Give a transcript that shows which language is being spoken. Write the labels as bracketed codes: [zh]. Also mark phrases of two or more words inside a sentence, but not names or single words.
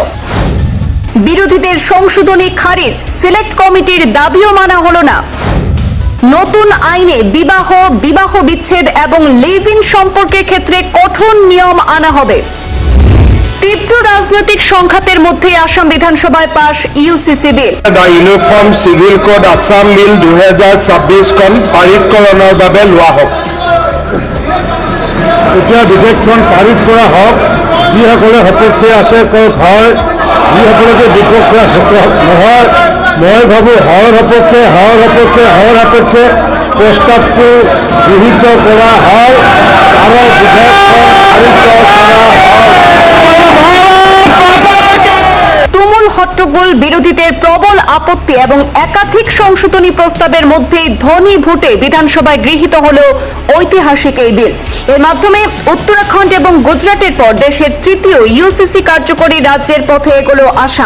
[bn] বিরোধীদের সংশোধনী খারিজ, সিলেক্ট কমিটির দাবিও মানা হলো না। নতুন আইনে বিবাহ বিচ্ছেদ এবং লিভ ইন সম্পর্কের ক্ষেত্রে কঠোর নিয়ম আনা হবে। তীব্র রাজনৈতিক সংঘাতের মধ্যে আসাম বিধানসভায় পাশ ইউসিসি বিল। [as] ইউনিফর্ম সিভিল কোড আসাম বিল 2026 খন পাৰিতকৰণৰ বাবে লোৱা হোক। এতিয়া বিধেয়কখন পাৰিত কৰা হোক। যিসকলে সপক্ষে আছে কওক হয়, যিসকলে বিপক্ষে আছে কওক নহয়। মই ভাবোঁ হৰ সপক্ষে প্ৰস্তাৱটো গৃহীত কৰা হয় আৰু বিধেয়কখন পাৰিত কৰা হয়। [bn] তুমুল হট্টগোল, বিরোধীদের প্রবল আপত্তি এবং একাধিক সংশোধনী প্রস্তাবের মধ্যে ধ্বনি ভোটে বিধানসভায় গৃহীত হলো ঐতিহাসিক এই বিল। এর মাধ্যমে উত্তরাখণ্ড এবং গুজরাটের পর দেশের তৃতীয় ইউসিসি কার্যকরী রাজ্যের পথে এগোলো আসাম।